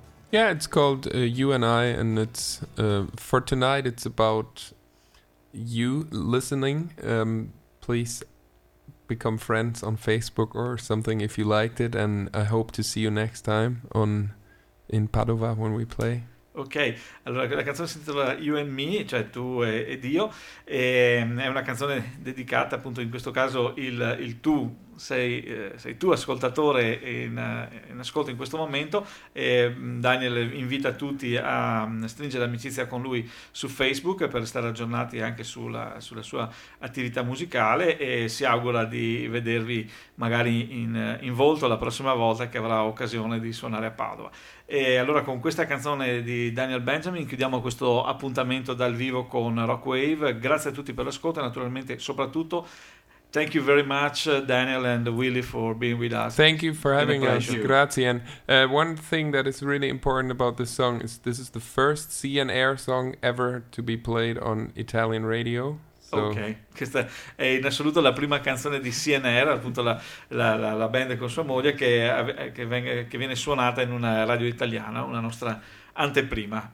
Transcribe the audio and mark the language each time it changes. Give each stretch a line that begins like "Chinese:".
English: Yeah, it's called You and I, and it's for tonight. It's about you listening. Please become friends on Facebook or something if you liked it, and I hope to see you next time in Padova when we play.
Italian: Ok, allora la canzone si intitola You and Me, cioè tu ed io, e, è una canzone dedicata appunto in questo caso il tu, sei tu ascoltatore in ascolto in questo momento, e Daniel invita tutti a stringere amicizia con lui su Facebook per stare aggiornati anche sulla sua attività musicale, e si augura di vedervi magari in volto la prossima volta che avrà occasione di suonare a Padova. E allora con questa canzone di Daniel Benjamin chiudiamo questo appuntamento dal vivo con Rockwave. Grazie a tutti per l'ascolto e naturalmente soprattutto
English: thank you very much Daniel and Willie for being with us. Thank you for having us. Grazie. And one thing that is really important about this song is this is the first Sea and Air song ever to be played on Italian radio.
Italian: Ok, questa è in assoluto la prima canzone di CNR, appunto la band con sua moglie, che viene suonata in una radio italiana, una nostra anteprima.